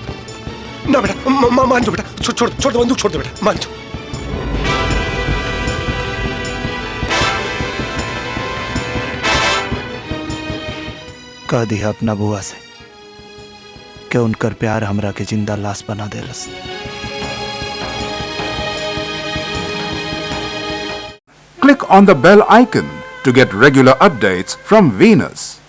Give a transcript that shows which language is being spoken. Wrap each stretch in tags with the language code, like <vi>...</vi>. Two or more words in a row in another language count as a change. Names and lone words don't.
<bho>ना बेटा, मान जो बेटा, छोड़ दे बंदूक, छोड़ दे बेटा, मान जो। कह दिया अपना बुआ से कि उनकर प्यार हमरा के जिंदा लाश बना देलस।</bho> <en>Click on the bell icon to get regular updates from Venus.</en>